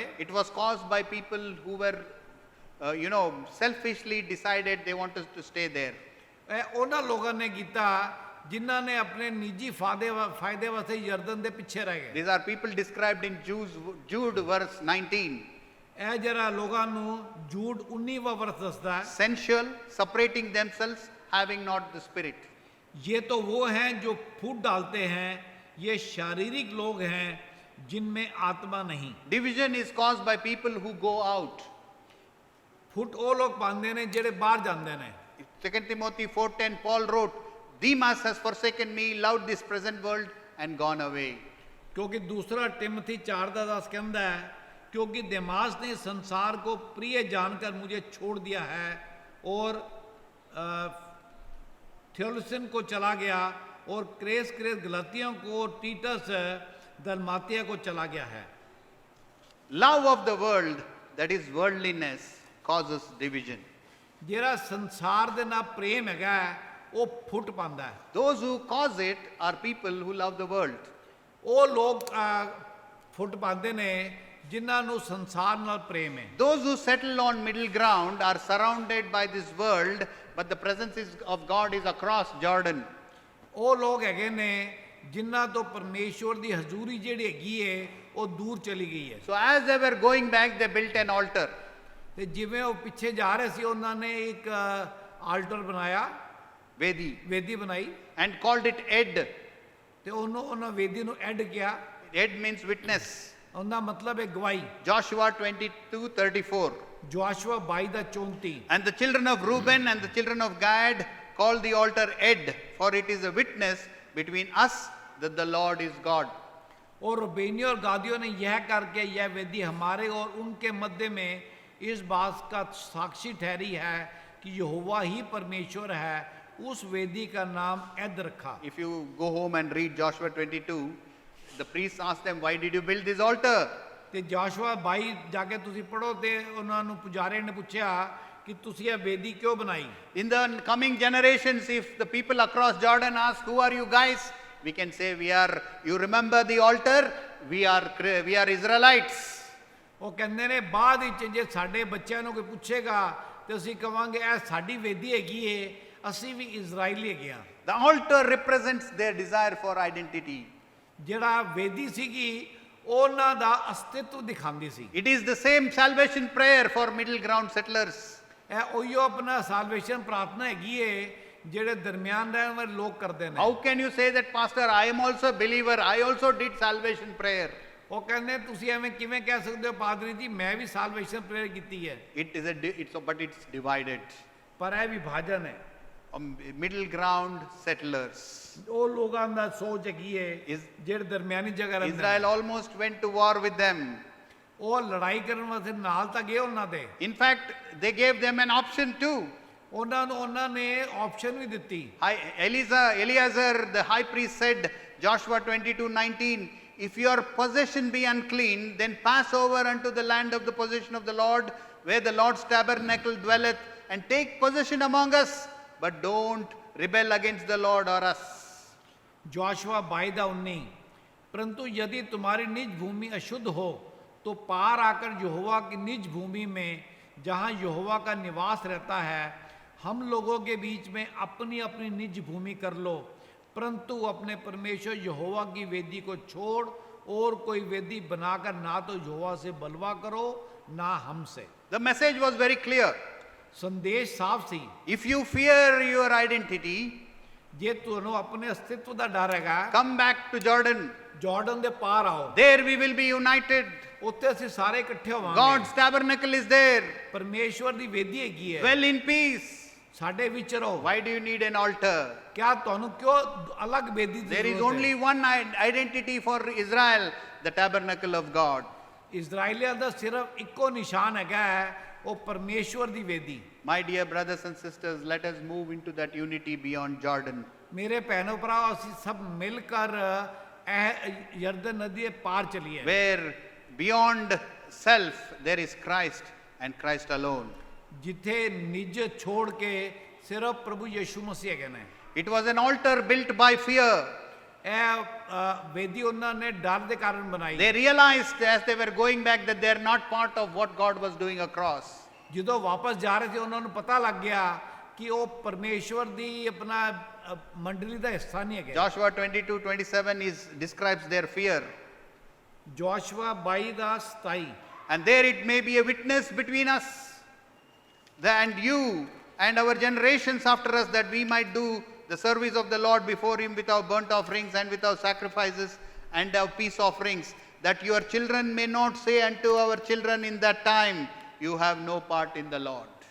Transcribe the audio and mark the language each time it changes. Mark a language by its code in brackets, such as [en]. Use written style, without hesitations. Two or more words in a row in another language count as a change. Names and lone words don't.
[en] It was caused by people who were, selfishly decided they wanted to stay there. [pa] ਇਹ ਉਹਨਾਂ ਲੋਕਾਂ ਨੇ ਕੀਤਾ ਜਿਨ੍ਹਾਂ ਨੇ ਆਪਣੇ ਨਿੱਜੀ ਫਾਇਦੇ ਵਾਸਤੇ ਯਰਦਨ ਦੇ ਪਿੱਛੇ ਰਹਿ ਗਏ। [en] These are people described in Jude verse 19. [pa] ਇਹ ਜਿਹੜਾ ਲੋਕਾਂ ਨੂੰ ਜੂਡ 19ਵਾਂ ਵਰਸ ਦੱਸਦਾ ਹੈ, [en] Sensual, separating themselves, having not the Spirit. [hi] ये तो वो हैं जो फूट डालते हैं, ये शारीरिक लोग हैं जिनमें आत्मा नहीं। [en] Division is caused by people who go out. [pa] फुट ਉਹ ਲੋਕ ਪਾਉਂਦੇ ਨੇ ਜਿਹੜੇ ਬਾਹਰ ਜਾਂਦੇ ਨੇ। [en] 2 Timothy 4:10, Paul wrote, Demas has forsaken me, loved this present world and gone away. [hi] क्योंकि दूसरा टिमथी 4:10 कहता है, क्योंकि देमास ने संसार को प्रिय जानकर मुझे छोड़ दिया है और थियोलुसन को चला गया और क्रेस गलतियों को टीटस दलमातिया को चला गया है। [en] Love of the world, that is worldliness, causes division. [pa] ਜਿਹੜਾ ਸੰਸਾਰ ਦੇ ਨਾਲ ਪ੍ਰੇਮ ਹੈਗਾ ਉਹ ਫੁੱਟ ਪਾਉਂਦਾ ਹੈ। [en] Those who cause it are people who love the world. [pa] ਉਹ ਲੋਕ ਫੁੱਟ ਪਾਉਂਦੇ ਨੇ ਜਿਨ੍ਹਾਂ ਨੂੰ ਸੰਸਾਰ ਨਾਲ ਪ੍ਰੇਮ ਹੈ। [en] Those who settle on middle ground are surrounded by this world, but the presence of God is across Jordan. [pa] ਉਹ ਲੋਕ ਹੈਗੇ ਨੇ ਜਿਨ੍ਹਾਂ ਤੋਂ ਪਰਮੇਸ਼ਵਰ ਦੀ ਹਜ਼ੂਰੀ ਜਿਹੜੀ ਹੈਗੀ ਹੈ ਉਹ ਦੂਰ ਚਲੀ ਗਈ ਹੈ। [en] So as they were going back, they built an altar. [pa] ਤੇ ਜਿਵੇਂ ਉਹ ਪਿੱਛੇ ਜਾ ਰਹੇ ਸੀ ਉਹਨਾਂ ਨੇ ਇੱਕ ਆਲਟਰ ਬਣਾਇਆ, ਵੇਦੀ ਬਣਾਈ, [en] and called it Ed. [pa] ਤੇ ਉਹਨਾਂ ਵੇਦੀ ਨੂੰ ਐਡ ਕਿਹਾ। [en] Ed means witness. [pa] ਉਹਦਾ ਮਤਲਬ ਹੈ ਗਵਾਹੀ। [en] Joshua 22:34. [pa] ਜੋਸ਼ੂਆ 22:34। [en] And the children of Reuben and the children of Gad called the altar Ed, for it is a witness between us that the Lord is God. [hi] और रूबेनी और गादियों ने यह करके यह वेदी हमारे और उनके मध्य में इस बात का साक्षी ठहरी है कि यहोवा ही परमेश्वर है। उस वेदी का नाम एद रखा। [en] If you go home and read Joshua 22, the priests asked them, why did you build this altar? [pa] ਤੇ ਜੋਸ਼ੂਆ 22 ਜਾ ਕੇ ਤੁਸੀਂ ਪੜੋ ਤੇ ਉਹਨਾਂ ਨੂੰ ਪੁਜਾਰੀ ਨੇ ਪੁੱਛਿਆ ਕਿ ਤੁਸੀਂ ਇਹ ਵੇਦੀ ਕਿਉਂ ਬਣਾਈ। [en] In the coming generations, if the people across Jordan ask, who are you guys? We can say, you remember the altar? We are Israelites. [pa] ਉਹ ਕਹਿੰਦੇ ਨੇ ਬਾਅਦ ਵਿੱਚ ਜੇ ਸਾਡੇ ਬੱਚਿਆਂ ਨੂੰ ਕੋਈ ਪੁੱਛੇਗਾ ਤੇ ਅਸੀਂ ਕਵਾਂਗੇ ਇਹ ਸਾਡੀ ਵੇਦੀ ਹੈਗੀ ਏ, ਅਸੀਂ ਵੀ ਇਜ਼ਰਾਈਲੀ ਹੈਗੇ ਆ। [en] The altar represents their desire for identity. [pa] ਜਿਹੜਾ ਵੇਦੀ ਸੀਗੀ ਉਹਨਾਂ ਦਾ ਅਸਤਿਤਵ ਦਿਖਾਉਂਦੀ ਸੀ। [en] It is the same salvation prayer for middle ground settlers. [pa] ਇਹ ਉਹੀਓ ਆਪਣਾ ਸਾਲਵੇਸ਼ਨ ਪ੍ਰਾਰਥਨਾ ਹੈਗੀ ਏ ਜਿਹੜੇ ਦਰਮਿਆਨ ਰਹਿਣ ਵਾਲੇ ਲੋਕ ਕਰਦੇ ਨੇ। [en] How can you say that, Pastor, I am also a believer, I also did salvation prayer? [pa] ਉਹ ਕਹਿੰਦੇ ਤੁਸੀਂ ਐਵੇਂ ਕਿਵੇਂ ਕਹਿ ਸਕਦੇ ਹੋ ਪਾਦਰੀ ਜੀ ਮੈਂ ਵੀ [en] salvation prayer [pa] ਕੀਤੀ ਹੈ। [en] But it's divided. [pa] ਪਰ ਇਹ ਵਿਭਾਜਨ ਹੈ। [en] Middle ground settlers. [pa] ਉਹ ਲੋਕਾਂ ਦਾ ਸੋਚ ਹੈਗੀ ਹੈ ਜਿਹੜੇ ਦਰਮਿਆਨੀ ਜਗ੍ਹਾ ਰਹਿੰਦੇ ਨੇ। [en] Israel almost went to war with them. [pa] ਉਹ ਲੜਾਈ ਕਰਨ ਵਾਸਤੇ ਨਾਲ ਤਾਂ ਗਏ ਉਹਨਾਂ ਦੇ। [en] In fact, they gave them an option too. [pa] ਉਹਨਾਂ ਨੇ ਆਪਸ਼ਨ ਵੀ ਦਿੱਤੀ। [en] Eleazar, the high priest, said, Joshua 22:19, if your possession be unclean, then pass over unto the land of the possession of the Lord, where the Lord's tabernacle dwelleth, and take possession among us, but don't rebel against the Lord or us. [hi] जोशुआ 22:19 परंतु यदि तुम्हारी निज भूमि अशुद्ध हो तो पार आकर यहोवा की निज भूमि में जहाँ यहोवा का निवास रहता है हम लोगों के बीच में अपनी अपनी निज भूमि कर लो, परंतु अपने परमेश्वर यहोवा की वेदी को छोड़ और कोई वेदी बनाकर ना तो यहोवा से बलवा करो ना हमसे। [en] The message was very clear. [pa] ਸੰਦੇਸ਼ ਸਾਫ਼ ਸੀ, [en] If you fear your identity, [pa] जे ਤੁਹਾਨੂੰ ਆਪਣੇ ਅਸਤਿਤਵ ਦਾ ਡਰ ਹੈਗਾ, [en] come back to Jordan. [pa] ਜਾਰਡਨ ਦੇ ਪਾਰ ਆਓ, [en] There we will be united. [pa] ਉੱਥੇ ਅਸੀਂ ਸਾਰੇ ਇਕੱਠੇ ਹੋਵਾਂਗੇ। [en] God's tabernacle is there. [pa] ਪਰਮੇਸ਼ਵਰ ਦੀ ਵੇਦੀ ਹੈਗੀ ਹੈ, [en] Dwell in peace. [pa] ਸਾਡੇ ਵਿੱਚ ਰਹੋ। [en] Why do you need an altar? [pa] ਕਿਆ ਤੁਹਾਨੂੰ ਕਿਉਂ ਅਲੱਗ ਵੇਦੀ ਦੀ [en] There is [pa] ਜ਼ਰੂਰਤ [en] only [pa] ਹੈ? [en] one identity for Israel, the tabernacle of God. [pa] ਇਜ਼ਰਾਈਲੀਆਂ ਦਾ ਸਿਰਫ ਇੱਕੋ ਨਿਸ਼ਾਨ ਹੈਗਾ ਹੈ, ਉਹ ਪਰਮੇਸ਼ਵਰ ਦੀ ਵੇਦੀ। [en] My dear brothers and sisters, let us move into that unity beyond Jordan. [pa] ਮੇਰੇ ਭੈਣੋ ਭਰਾਓ, ਅਸੀਂ ਸਭ ਮਿਲ ਕਰ ਇਹ ਯਰਦਨ ਨਦੀ ਦੇ ਪਾਰ ਚਲੀਏ, [en] Where beyond self there is Christ and Christ alone. [pa] ਜਿੱਥੇ ਨਿੱਜ ਛੋੜ ਕੇ ਸਿਰਫ ਪ੍ਰਭੂ ਯਿਸੂ ਮਸੀਹ ਹੈਗੇ ਨੇ। [en] It was an altar built by fear. [pa] ਇਹ ਵੇਦੀ ਉਹਨਾਂ ਨੇ ਡਰ ਦੇ ਕਾਰਨ ਬਣਾਈ। [en] They realized as they were going back that they are not part of what God was doing across. [pa] ਜਦੋਂ ਵਾਪਸ ਜਾ ਰਹੇ ਸੀ ਉਹਨਾਂ ਨੂੰ ਪਤਾ ਲੱਗ ਗਿਆ ਕਿ ਉਹ ਪਰਮੇਸ਼ਵਰ ਦੀ ਆਪਣਾ ਮੰਡਲੀ ਦਾ ਹਿੱਸਾ ਨਹੀਂ ਹੈਗੇ। [en] Joshua 22:27 describes their fear. [pa] ਜੋਸ਼ੂਆ 22:27 [en] And there it may be a witness between us and you and our generations after us, that we might do the service of the Lord before him with our burnt offerings and with our sacrifices and our peace offerings, that your children may not say unto our children in that time, you have no part in the Lord.